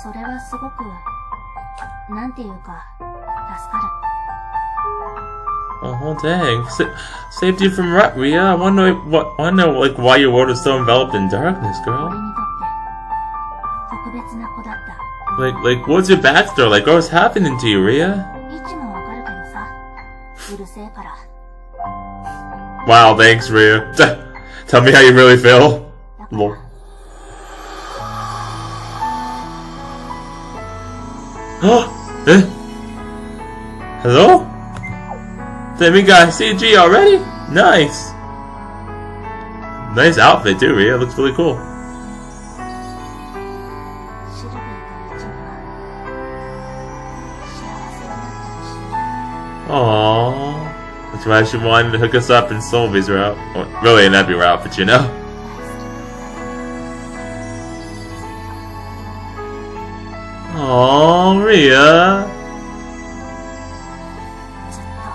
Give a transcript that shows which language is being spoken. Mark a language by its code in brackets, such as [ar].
[ja] はすごく、なんていうか、助かる。 [en] Oh dang! Saved you from Rhea. I wanna know like why your world is so enveloped in darkness, [ja] 俺 [en] girl. [ja] にとって、特別な子だった。 [en] Like what's your backstory? Like what was happening to you, Rhea? [ja] 位置もわかるけどさ、うるせえから。 [en] Wow, thanks, Rhea. Tell me how you really feel. Lol. Eh? Hello? Then we got CG already? Nice. Nice outfit too, Rhea. Looks really cool. [ja] シルビーとイチゴは、幸せになってほしい。 [en] Aww. That's why she wanted to hook us up in Solvy's route. Well, really in every route, but you know. Aww, Rhea. [ja] ずっと。